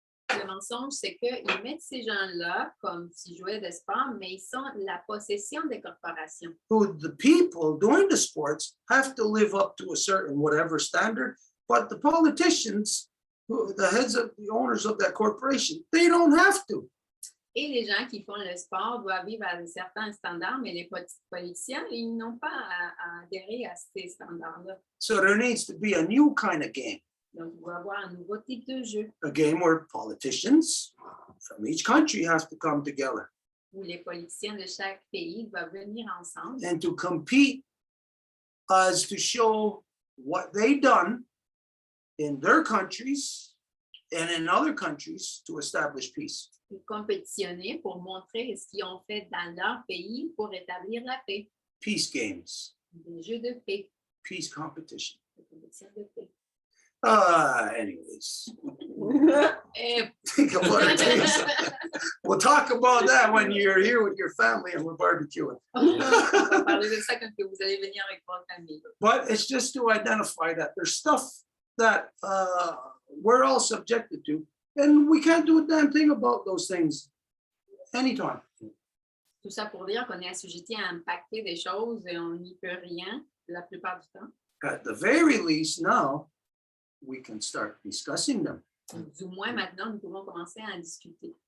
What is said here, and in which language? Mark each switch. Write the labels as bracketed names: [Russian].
[French] Le mensonge, c'est qu'ils mettent ces gens-là comme s'ils jouaient de sport, mais ils sont la possession des corporations. [English] Who the people doing the sports have to live up to a certain whatever standard, but the politicians, the heads of the owners of that corporation, they don't have to. [French] Et les gens qui font le sport doivent vivre à certains standards, mais les politiciens, ils n'ont pas à adhérer à ces standards-là. [English] So there needs to be a new kind of game. [French] Donc, il va y avoir un nouveau type de jeu [English] A game where politicians from each country have to come together [French] où les politiciens de chaque pays doivent venir ensemble [English] and to compete as to show what they done in their countries and in other countries to establish peace. [French] et compétitionner pour montrer ce qu'ils ont fait dans leur pays pour établir la paix. [English] Peace games, [French] Des jeux de paix, [English] peace competition. [French] des compétitions de paix. [English] Anyways, [French] Et [English] think of what it is. We'll talk about that when you're here with your family and we're barbecuing. [French] on va parler de ça quand vous allez venir avec votre famille. [English] But it's just to identify that there's stuff that we're all subjected to, and we can't do a damn thing about those things anytime. [French] Tout ça pour dire qu'on est assujetti à impacter des choses et on n'y peut rien la plupart du temps. [English] At the very least, now we can start discussing them [French] Du moins maintenant, nous pouvons commencer à en discuter.